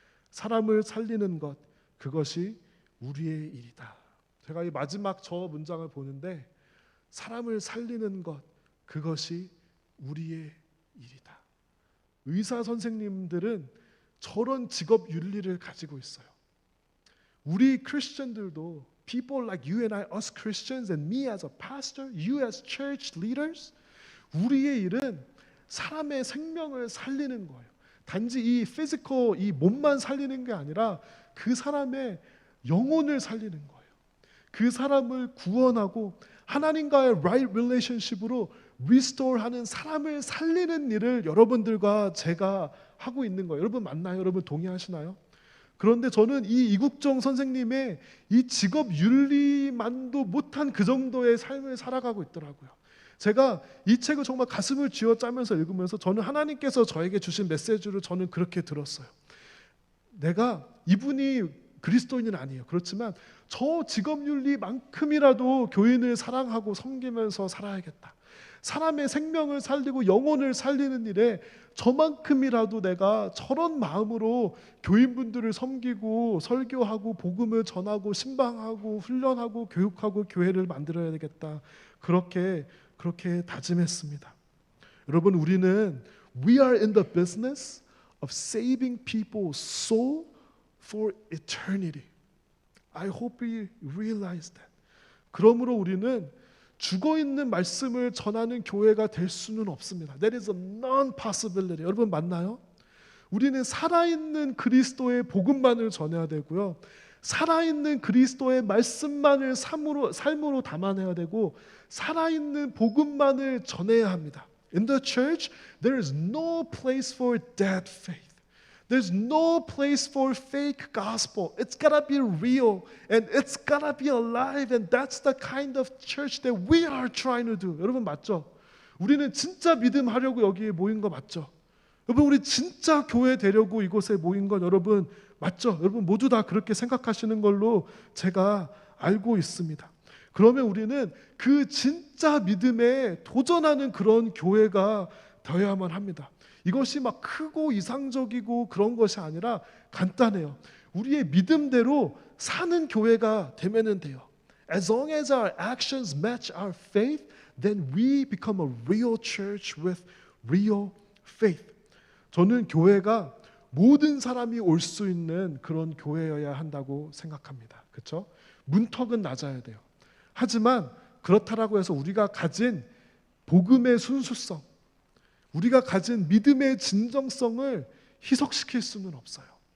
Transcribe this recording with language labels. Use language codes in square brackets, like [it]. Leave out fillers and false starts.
[ko] 사람을 살리는 것, 그것이 우리의 일이다. 제가 이 마지막 저 문장을 보는데 사람을 살리는 것, 그것이 우리의 일이다. 의사 선생님들은 저런 직업 윤리를 가지고 있어요. 우리 크리스천들도 [en] people like you and I, us Christians and me as a pastor, you as church leaders, [ko] 우리의 일은 사람의 생명을 살리는 거예요. 단지 이 physical, 이 몸만 살리는 게 아니라 그 사람의 영혼을 살리는 거예요. 그 사람을 구원하고 하나님과의 right relationship으로 restore하는 사람을 살리는 일을 여러분들과 제가 하고 있는 거예요. 여러분 맞나요? 여러분 동의하시나요? 그런데 저는 이 이국정 선생님의 이 직업 윤리만도 못한 그 정도의 삶을 살아가고 있더라고요. 제가 이 책을 정말 가슴을 쥐어짜면서 읽으면서 저는 하나님께서 저에게 주신 메시지를 저는 그렇게 들었어요. 내가 이분이 그리스도인은 아니에요. 그렇지만 저 직업윤리만큼이라도 교인을 사랑하고 섬기면서 살아야겠다. 사람의 생명을 살리고 영혼을 살리는 일에 저만큼이라도 내가 저런 마음으로 교인분들을 섬기고 설교하고 복음을 전하고 신방하고 훈련하고 교육하고 교회를 만들어야 되겠다. 그렇게 다짐했습니다. 여러분, 우리는 [en] we are in the business of saving people's soul for eternity. I hope we realize that. [ko] 그러므로 우리는 죽어있는 말씀을 전하는 교회가 될 수는 없습니다. [en] That is a non-possibility. [ko] 여러분 맞나요? 우리는 살아있는 그리스도의 복음만을 전해야 되고요. 살아있는 그리스도의 말씀만을 삶으로 담아내야 되고 살아있는 복음만을 전해야 합니다. [en] In the church, there is no place for dead faith. There's no place for fake gospel. It's gotta be real and it's gotta be alive, and that's the kind of church that we are trying to do. [ko] 여러분 맞죠? 우리는 진짜 믿음 하려고 여기에 모인 거 맞죠? 여러분 우리 진짜 교회 되려고 이곳에 모인 건 여러분 맞죠? 여러분 모두 다 그렇게 생각하시는 걸로 제가 알고 있습니다. 그러면 우리는 그 진짜 믿음에 도전하는 그런 교회가 되어야만 합니다. 이것이 막 크고 이상적이고 그런 것이 아니라 간단해요. 우리의 믿음대로 사는 교회가 되면 돼요. [en] As long as our actions match our faith, then we become a real church with real faith. [ko] 저는 교회가 모든 사람이 올 수 있는 그런 교회여야 한다고 생각합니다. 그렇죠? 문턱은 낮아야 돼요. 하지만 그렇다라고 해서 우리가 가진 복음의 순수성, 우리가 가진 믿음의 진정성을 희석시킬 수는 없어요.